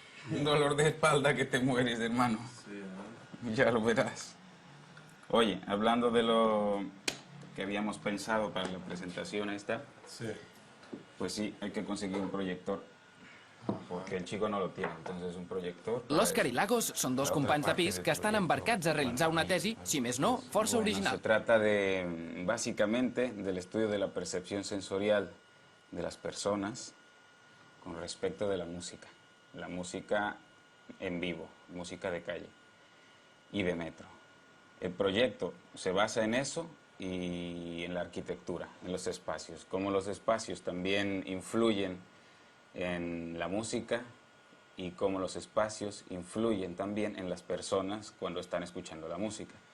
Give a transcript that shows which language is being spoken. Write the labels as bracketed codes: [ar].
[es] Un dolor de espalda que te mueres, hermano. Sí, Ya lo verás. Oye, hablando de lo que habíamos pensado para la presentación esta, Sí. pues sí, hay que conseguir un proyector. Porque el chico no lo tiene, entonces un proyector... [ca] L'Òscar i Lagos són dos companys de pis que estan embarcats a realitzar una tesi, si més no, força [es] Bueno, [ca] original. [es] se trata de, básicamente, del estudio de la percepción sensorial de las personas con respecto de la música en vivo, música de calle y de metro. El proyecto se basa en eso y en la arquitectura, en los espacios, como los espacios también influyen en la música y cómo los espacios influyen también en las personas cuando están escuchando la música.